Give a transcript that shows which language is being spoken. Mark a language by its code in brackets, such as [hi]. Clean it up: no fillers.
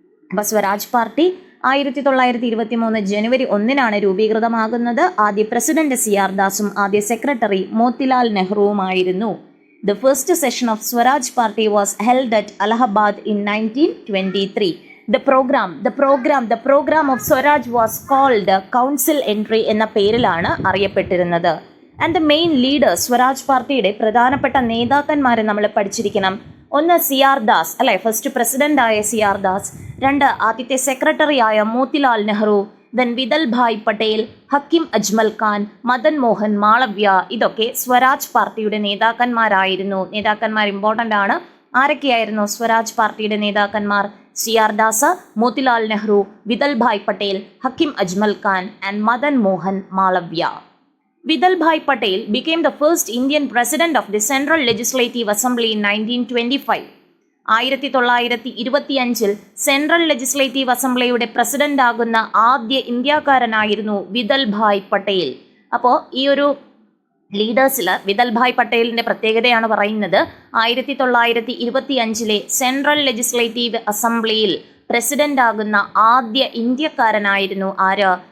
[ml] അപ്പോൾ സ്വരാജ് പാർട്ടി 1923 ജനുവരി 1 രൂപീകൃതമാകുന്നത്. ആദ്യ president CR ദാസും ആദ്യ secretary Motilal നെഹ്റുവുമായിരുന്നു. [en] The first session of Swaraj party was held at Allahabad in 1923. The program of Swaraj was called Council Entry [ml] എന്ന പേരിലാണ് അറിയപ്പെട്ടിരുന്നത്. [en] and the main leader, [ml] Swaraj പാർട്ടിയുടെ പ്രധാനപ്പെട്ട നേതാക്കന്മാരെ നമ്മൾ പഠിച്ചിരിക്കണം. ഒന്ന് CR ദാസ് അല്ലെ, ഫസ്റ്റ് പ്രസിഡന്റ് ആയ CR ദാസ്. രണ്ട് ആദ്യത്തെ സെക്രട്ടറി ആയ മോത്തിലാൽ നെഹ്റു. ദെൻ വിതൽ ഭായ് പട്ടേൽ, ഹക്കിം അജ്മൽ ഖാൻ, മദൻ മോഹൻ മാളവ്യ. ഇതൊക്കെ സ്വരാജ് പാർട്ടിയുടെ നേതാക്കന്മാരായിരുന്നു. നേതാക്കന്മാർ ഇമ്പോർട്ടൻ്റ് ആണ്. ആരൊക്കെയായിരുന്നു സ്വരാജ് പാർട്ടിയുടെ നേതാക്കന്മാർ? CR Das, Motilal Nehru, വിതൽ bhai Patel, Hakim Ajmal Khan and Madan Mohan Malviya. [en] Vithalbhai Patel became the first Indian president of the Central Legislative Assembly in 1925. [ml] 1925 central legislative അസംബ്ലിയുടെ president ആകുന്ന ആദ്യ ഇന്ത്യക്കാരനായിരുന്നു വിതൽ ഭായ് പട്ടേൽ. അപ്പോൾ ഈ ഒരു ലീഡേഴ്സിൽ വിതൽ ഭായ് പട്ടേലിന്റെ പ്രത്യേകതയാണ് പറയുന്നത്. 1925 സെൻട്രൽ ലെജിസ്ലേറ്റീവ് അസംബ്ലിയിൽ പ്രസിഡന്റ് ആകുന്ന ആദ്യ ഇന്ത്യക്കാരനായിരുന്നു ആര്?